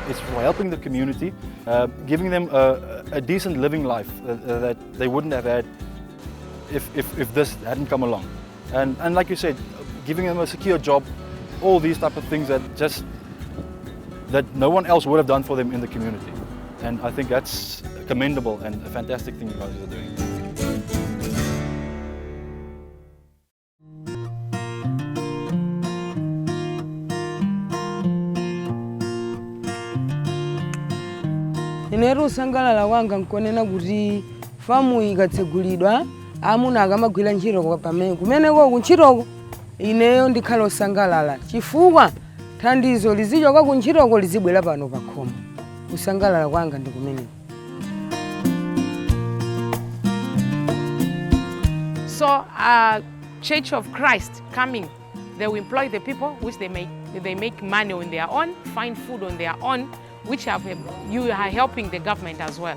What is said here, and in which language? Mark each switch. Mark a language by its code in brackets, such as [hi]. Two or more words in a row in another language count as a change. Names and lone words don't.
[en] It's for helping the community, giving them a decent living life that they wouldn't have had if this hadn't come along. And like you said, giving them a secure job, all these type of things that no one else would have done for them in the community. And I think that's commendable and a fantastic thing you guys are doing. [ny] Inero sangalala wanga nkonena kuti famu ikatsegulidwa amuna akamagwira ntchito kwa pamene kumeneko kuntchitoko ineyo ndikhala osangalala chifukwa thandizo lizichoka kuntchitoko lizibwera pano pa khomo. Kusangalala kwanga ndi kumeneko. [en] So, Church of Christ coming, they will employ the people, which they make money on their own, find food on their own, which you are helping the government as well.